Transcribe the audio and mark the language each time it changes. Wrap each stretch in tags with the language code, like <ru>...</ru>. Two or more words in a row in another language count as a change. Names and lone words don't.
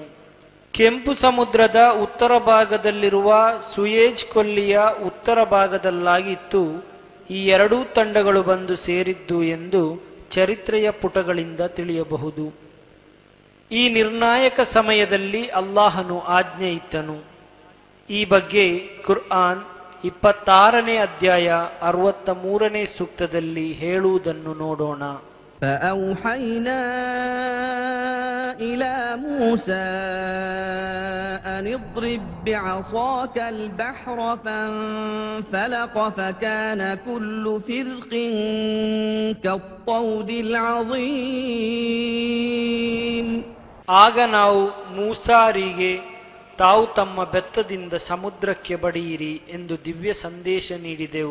<kn>ಕೆಂಪು ಸಮುದ್ರದ ಉತ್ತರ ಭಾಗದಲ್ಲಿರುವ ಸುಯೇಜ್ ಕೊಲ್ಲಿಯ ಉತ್ತರ ಭಾಗದಲ್ಲಾಗಿತ್ತು ಈ ಎರಡೂ ತಂಡಗಳು ಬಂದು ಸೇರಿದ್ದು ಎಂದು ಚರಿತ್ರೆಯ ಪುಟಗಳಿಂದ ತಿಳಿಯಬಹುದು. ಈ ನಿರ್ಣಾಯಕ ಸಮಯದಲ್ಲಿ ಅಲ್ಲಾಹನು ಆಜ್ಞೆ ಇತ್ತನು. ಈ ಬಗ್ಗೆ ಕುರ್ಆನ್ 26ನೇ ಅಧ್ಯಾಯ 63ನೇ ಸೂಕ್ತದಲ್ಲಿ ಹೇಳುವುದನ್ನು ನೋಡೋಣ.</kn> <ar>فأوحينا إلى موسى أن اضرب بعصاك البحر فانفلق فكان كل فرق كالطود العظيم.</ar> <kn>ಆಗ ನಾವು ಮೂಸಾರಿಗೆ ತಾವು ತಮ್ಮ ಬೆತ್ತದಿಂದ ಸಮುದ್ರಕ್ಕೆ ಬಡಿಯಿರಿ ಎಂದು ದಿವ್ಯ ಸಂದೇಶ ನೀಡಿದೆವು.</kn>